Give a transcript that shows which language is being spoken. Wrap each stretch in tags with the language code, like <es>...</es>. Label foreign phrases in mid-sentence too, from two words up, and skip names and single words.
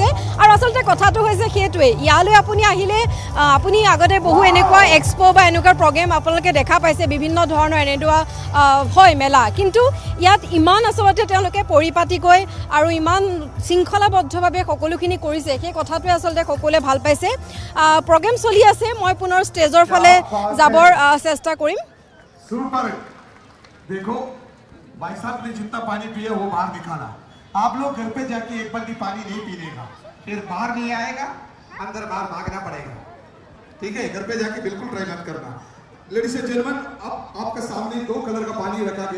<as>আৰু আচলতে কথাটো হৈছে সেইটোৱেই, ইয়ালৈ আপুনি আহিলে আপুনি আগতে বহু এনেকুৱা এক্সপ' বা এনেকুৱা প্ৰগ্ৰেম আপোনালোকে দেখা পাইছে, বিভিন্ন ধৰণৰ এনেকুৱা হয় মেলা, কিন্তু ইয়াত ইমান আচলতে তেওঁলোকে পৰিপাটিকৈ আৰু ইমান শৃংখলাবদ্ধভাৱে সকলোখিনি কৰিছে, সেই কথাটোৱে আচলতে সকলোৱে ভাল পাইছে। প্ৰগ্ৰেম চলি আছে, মই পুনৰ ষ্টেজৰ ফালে যাবৰ চেষ্টা কৰিম।</as> <hi>सुपर। देखो भाई साहब ने जितना पानी पिया वो बाहर निकाला। आप लोग घर पे जाके एक बाल्टी पानी नहीं पीने का, फिर बाहर नहीं आएगा, अंदर बाहर भागना पड़ेगा, ठीक है? घर पे जाके बिल्कुल ट्राई मत करना।</hi> <en>ladies and gentleman,</en> <hi>अब आपके सामने 2 कलर का पानी रखा गया।</hi>